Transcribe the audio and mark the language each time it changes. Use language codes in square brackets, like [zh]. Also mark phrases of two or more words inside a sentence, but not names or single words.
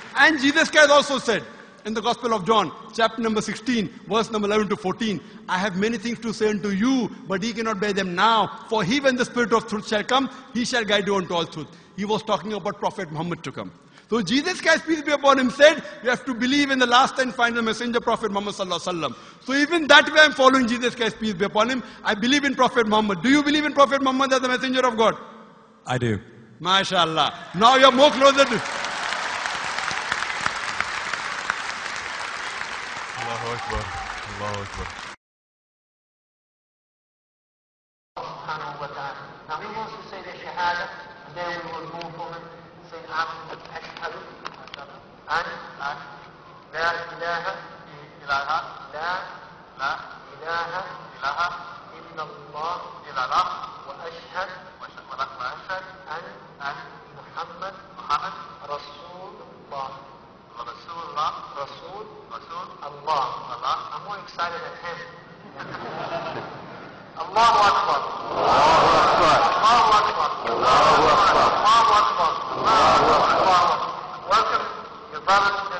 [en] And Jesus Christ also said, in the Gospel of John, chapter number 16, verse number 11 to 14, I have many things to say unto you, but ye cannot bear them now. For he, when the Spirit of truth shall come, he shall guide you unto all truth. He was talking about Prophet Muhammad to come. So Jesus Christ, peace be upon him, said, you have to believe in the last and final messenger, Prophet Muhammad [ar] صلى الله عليه وسلم. [en] So even that way I'm following Jesus Christ, peace be upon him. I believe in Prophet Muhammad. Do you believe in Prophet Muhammad as the messenger of God? I do. [ar] ما شاء الله. [en] Now you're more closer to... [ar] الله أكبر. الله أكبر. [en] Now he wants to say the Shahada, and then we will move on and say Ahmed, Ashhadu, and [ar] لا إله إلا الله, وأشهد, [en] and Muhammad, Rasulullah. [ar] رسول، الله. [en] I'm more excited than him. [ar] الله أكبر. الله أكبر. الله أكبر. الله أكبر. الله أكبر. [en] Welcome, your brothers